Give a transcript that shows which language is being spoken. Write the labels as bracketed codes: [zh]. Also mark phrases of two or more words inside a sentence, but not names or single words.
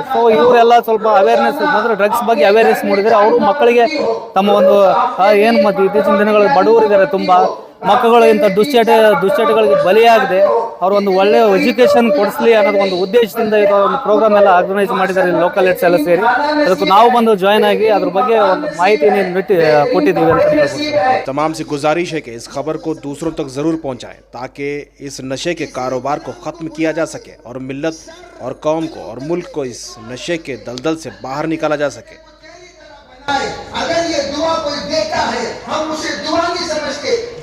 [kn] ಸೊ ಇವರೆಲ್ಲ ಸ್ವಲ್ಪ ಅವೇರ್ನೆಸ್ ಅಂದರೆ ಡ್ರಗ್ಸ್ ಬಗ್ಗೆ ಅವೇರ್ನೆಸ್ ಮಾಡಿದರೆ ಅವರು ಮಕ್ಕಳಿಗೆ ತಮ್ಮ ಏನು ಮತ್ತು ಇತ್ತೀಚಿನ ದಿನಗಳಲ್ಲಿ ಬಡವರಿದ್ದಾರೆ ತುಂಬ ಮಕ್ಕಳು ಇಂಥ ದುಶ್ಚಟಗಳಿಗೆ ಬಲಿಯಾಗದೆ ಅವರು ಒಳ್ಳೆಯ ಎಜುಕೇಷನ್ ಕೊಡಿಸಲಿ ಅನ್ನೋದು ಉದ್ದೇಶದಿಂದ ಇದು ಪ್ರೋಗ್ರಾಮ್ ಎಲ್ಲ ಆರ್ಗನೈಸ್ ಮಾಡಿದ್ದಾರೆ [en] local heads [kn] ಎಲ್ಲ ಸೇರಿ. ಅದಕ್ಕೆ ನಾವು ಬಂದು ಜಾಯ್ನ್ ಆಗಿ ಅದ್ರ ಬಗ್ಗೆ ಮಾಹಿತಿಯನ್ನು ಕೊಟ್ಟಿದ್ದೀವಿ ಅಂತ ಹೇಳ್ಬೋದು. [hi] तमाम से गुजारिश है कि इस खबर को दूसरों तक ज़रूर पहुंचाएं, ताकि इस नशे के कारोबार को ख़त्म किया जा सके और मिल्लत और कौम को और मुल्क को इस नशे के दलदल से बाहर निकाला जा सके। अगर ये दुआ कोई देता है, हम उसे दुआ नहीं समझते,